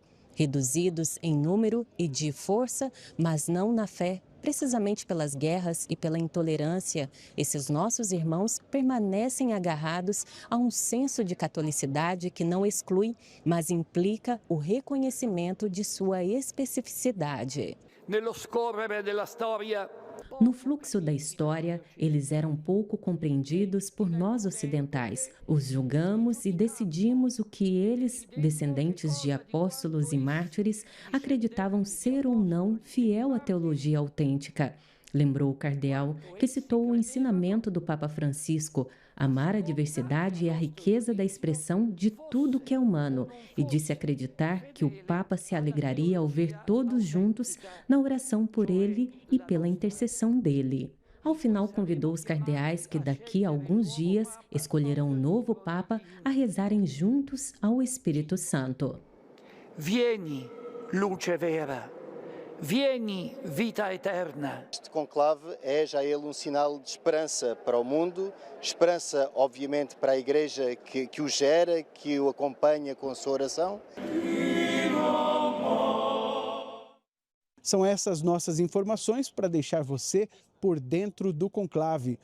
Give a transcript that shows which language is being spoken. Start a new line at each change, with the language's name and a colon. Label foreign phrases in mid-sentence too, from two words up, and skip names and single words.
Portuguese: Reduzidos em número e de força, mas não na fé, precisamente pelas guerras e pela intolerância, esses nossos irmãos permanecem agarrados a um senso de catolicidade que não exclui, mas implica o reconhecimento de sua especificidade.
Italian: Nello scorrere della storia,
Portuguese: No fluxo da história, eles eram pouco compreendidos por nós ocidentais. Os julgamos e decidimos o que eles, descendentes de apóstolos e mártires, acreditavam ser ou não fiel à teologia autêntica. Lembrou o cardeal, que citou o ensinamento do Papa Francisco, amar a diversidade e a riqueza da expressão de tudo que é humano, e disse acreditar que o Papa se alegraria ao ver todos juntos na oração por ele e pela intercessão dele. Ao final, convidou os cardeais que daqui a alguns dias escolherão um novo Papa a rezarem juntos ao Espírito Santo.
Italian: vieni, luce vera. Vieni, vita eterna.
Portuguese: Este conclave é já ele um sinal de esperança para o mundo, esperança obviamente para a Igreja que o gera, que o acompanha com a sua oração. São essas nossas informações para deixar você por dentro do conclave.